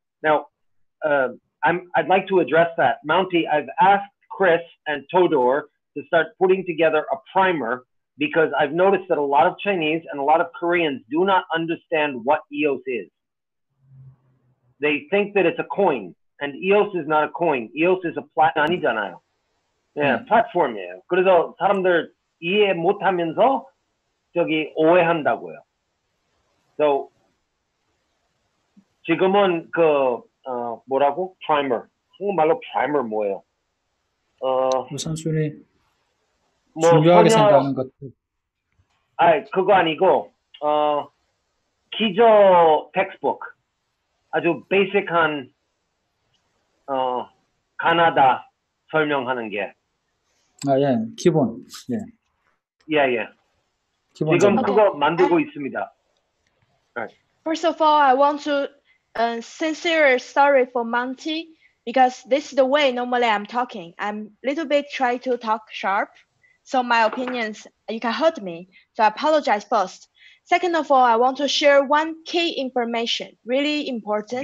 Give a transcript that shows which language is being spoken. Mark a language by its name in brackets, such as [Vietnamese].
[English] Now, I'd like to address that. Mounty, I've asked Chris and Todor to start putting together a primer because I've noticed that a lot of Chinese and a lot of Koreans do not understand what EOS is. They think that it's a coin, and EOS is not a coin. EOS is a platform [Korean] 아니잖아요. 예, 플랫폼이에요. 그래서 사람들 이해 못하면서 저기 오해한다고요. So 지금은 그 뭐라고? primer. 한국말로 primer 뭐예요? 우선순위 중요하게 생각하는 것들. 그거 아니고 기저 텍스트북 아주 베이직한 가나다 설명하는 게. 예, 기본. 예. 지금 그거 만들고 있습니다. [English] First of all, I want to sincere sorry for Monty because this is the way normally I'm talking. I'm a little bit try to talk sharp, so my opinions you can hurt me. So I apologize first. Second of all, I want to share one key information, really important.